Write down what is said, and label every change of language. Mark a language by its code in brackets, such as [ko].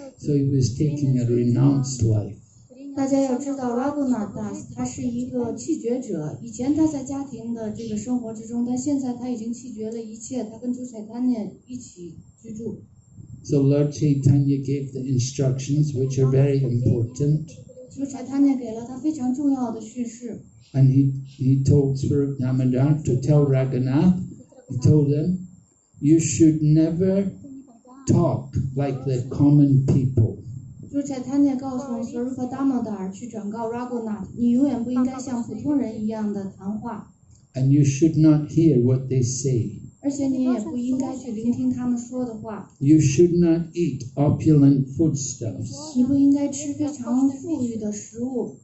[en] So he was taking a renounced life. [zh] 大家要知道 Ragunath Das 他是一个弃绝者，以前他在家庭的这个生活之中，但现在他已经弃绝了一切，他跟主 Chaitanya 一起居住。 [en] So Lord Chaitanya gave the instructions, which are very important. [zh] 主宰他那给了他非常重要的训示。 [en] And he told Swarup Damodar to tell Ragunath, he told him, you should never talk like the common people. [zh] 主宰他那告诉 Swarupa Damodar 去转告 Ragunath， 你永远不应该像普通人一样的谈话。 [en] And you should not hear what they say. [zh] 而且你也不应该去聆听他们说的话。 [en] You should not eat opulent foodstuffs. [zh] 你不应该吃非常富裕的食物。